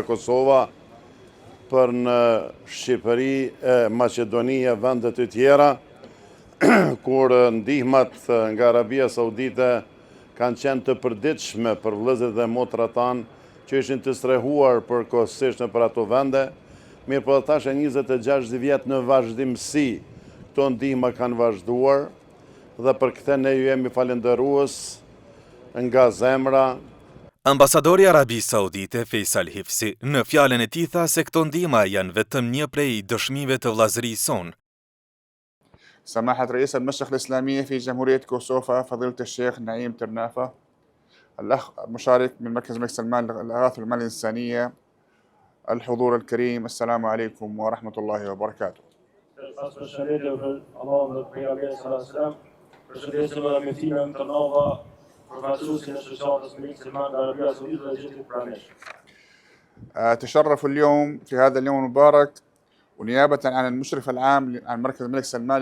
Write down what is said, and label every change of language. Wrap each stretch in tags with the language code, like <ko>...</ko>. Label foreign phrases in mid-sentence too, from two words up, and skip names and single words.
<sq>Kosova për në Shqipëri, Maqedoni e vende të tjera, kur ndihmat nga Arabia Saudite kanë qenë të përditshme për vëllezërit dhe motrat tanë që ishin të strehuar përkohësisht në ato vende, mirë po tash e 26 vjet në vazhdimsi këto ndihma kanë vazhduar dhe për këtë ne ju jemi falendërues nga zemra. Ambasadori i Arabisë Saudite Faisal Hifzi në fjalën e tij tha se këto ndihma janë vetëm një prej dëshmive të vllazërisë sonë.</sq> <ar>سماحة رئيس المشيخة الإسلامية في جمهورية كوسوفا فضيلة الشيخ نعيم ترنافة، الأخ المشارك من مركز الملك سلمان للإغاثة والأعمال الإنسانية، الحضور الكريم، السلام عليكم ورحمة الله وبركاته. أتشرف اليوم في هذا اليوم المبارك ونيابة عن المشرف العام عن مركز الملك سلمان</ar>